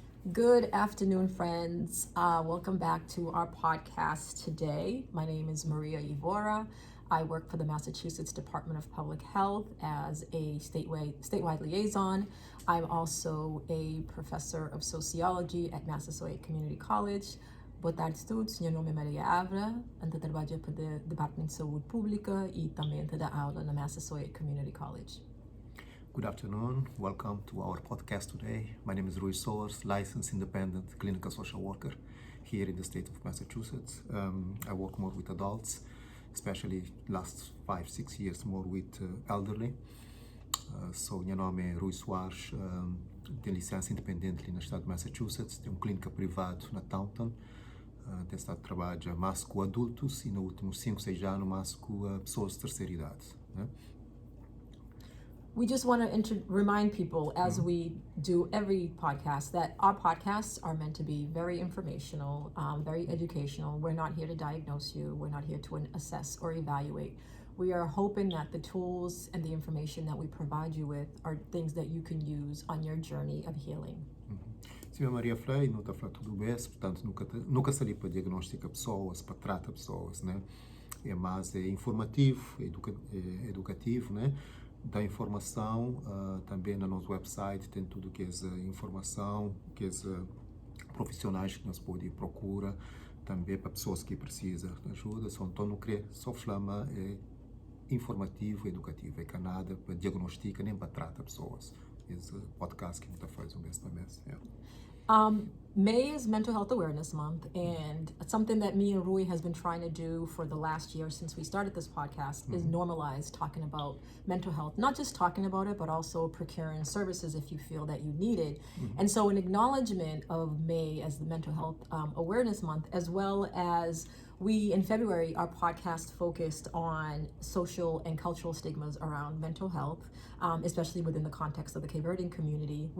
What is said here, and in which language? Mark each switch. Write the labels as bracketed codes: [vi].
[en] Good afternoon, friends. Welcome back to our podcast today. My name is Maria Ivora. I work for the Massachusetts Department of Public Health as a statewide liaison. I'm also a professor of sociology at Massasoit Community College. [pt] Boa tarde a todos, meu nome é Maria Avra, eu trabalho para o Departamento de Saúde Pública e também dou aula na Massasoit Community College. [en] Good afternoon. Welcome to our podcast today. My name is Rui Soares, licensed independent clinical social worker here in the state of Massachusetts. I work more with adults, especially last 5-6 years more with elderly. [pt] Meu nome é Rui Soares, tenho licença independente no estado de Massachusetts, tenho clínica privada na Taunton. Tenho estado a trabalhar mais com adultos e nos últimos 5-6 anos mais com pessoas de terceira idade. Né? [en] We just want to remind people, as we do every podcast, that our podcasts are meant to be very informational, very educational. We're not here to diagnose you. We're not here to assess or evaluate. We are hoping that the tools and the information that we provide you with are things that you can use on your journey of healing. [pt] Sim, a Maria Frei não está a falar tudo bem, portanto nunca seria para diagnosticar pessoas, para tratar pessoas, né? É mais informativo, educativo, né? Dá informação, também no nosso website tem tudo que é informação, que é profissionais que nós podemos procurar, também para pessoas que precisam de ajuda. Então não queria só falar informativo, educativo, é que nada para diagnosticar nem para tratar pessoas. Esse podcast que a gente faz mês para mês. [en] Yeah. May is Mental Health Awareness Month, and something that me and Rui has been trying to do for the last year since we started this podcast is normalize talking about mental health, not just talking about it, but also procuring services if you feel that you need it. And so, in acknowledgement of May as the Mental Health Awareness Month, as well as we, in February, our podcast focused on social and cultural stigmas around mental health, especially within the context of the Cape Verdean community.